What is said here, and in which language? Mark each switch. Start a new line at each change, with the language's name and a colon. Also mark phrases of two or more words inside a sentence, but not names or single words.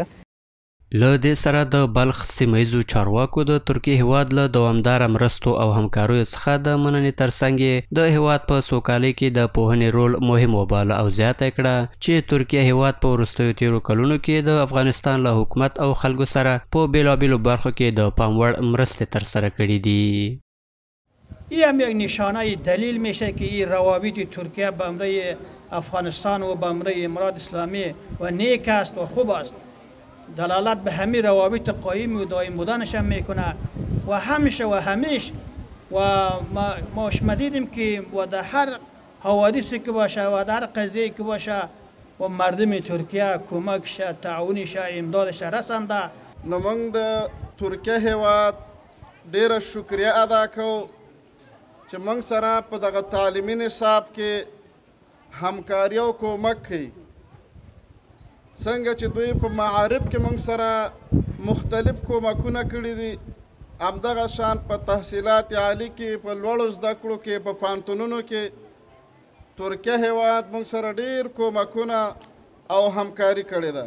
Pashto: له دې سره د بلخ سیمه ییزو چارواکو د ترکیې هیواد له دوامداره مرستو او همکاریو څخه د مننې ترڅنګ یې د هیواد په سوکالۍ کې د پوهنې رول مهم وباله او زیاته کړه چې ترکیه هیواد په وروستیو تیرو کلونو کې د افغانستان له حکومت او خلکو سره په بیلابیلو برخو کې د پام وړ مرستې ترسره کړي دي.
Persian: این هم یک نشانه دلیل میشه که این روابط ترکیه به امره افغانستان و به امره امارات اسلامی و نیک است و خوب است. دلالت به همه روابط قایم و دائم بودنش هم میکنه و همیشه و ماش دیدیم که و در هر حوادثی که باشه و در هر قضیه که باشه و مردم ترکیه کمکش تعاونش امدادش رسنده.
Pashto: نمنګ د ترکیه هیواد ډیره شکریه ادا کوو چې موږ سره په دغه تعلیمي نصاب کې همکاري او کومک کوي. څنګه چې دوی په معارف کې موږ سره مختلف کومکونه کړي دي، همدغه شان په
Persian: تحصیلات عالی
Pashto: کې په لوړو زده کړو کې په پوهنتونونو کې ترکیه هیواد موږ سره ډېر کومکونه او همکاري کړې ده.